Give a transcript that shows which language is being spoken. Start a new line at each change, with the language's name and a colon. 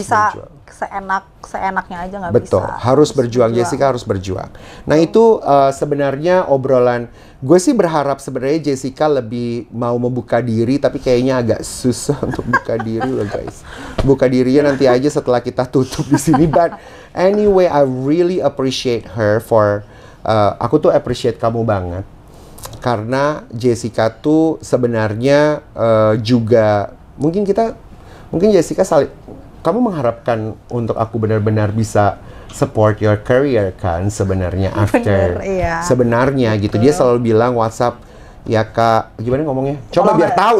Indonesian: bisa berjuang. seenaknya aja, nggak bisa. Betul, harus berjuang. Jessica harus berjuang. Nah itu sebenarnya obrolan. Gue sih berharap sebenarnya Jessica lebih mau membuka diri, tapi kayaknya agak susah untuk buka diri loh guys. Buka dirinya nanti aja setelah kita tutup di sini.
English: But anyway, I really appreciate her for.
Indonesian: Aku tuh appreciate kamu banget. Karena Jessica tuh sebenarnya juga mungkin Jessica kamu mengharapkan untuk aku benar-benar bisa
English: support your career
Indonesian: kan sebenarnya after. Bener, iya. Sebenarnya gitu. Dia selalu bilang WhatsApp, ya Kak, gimana ngomongnya? Coba biar tahu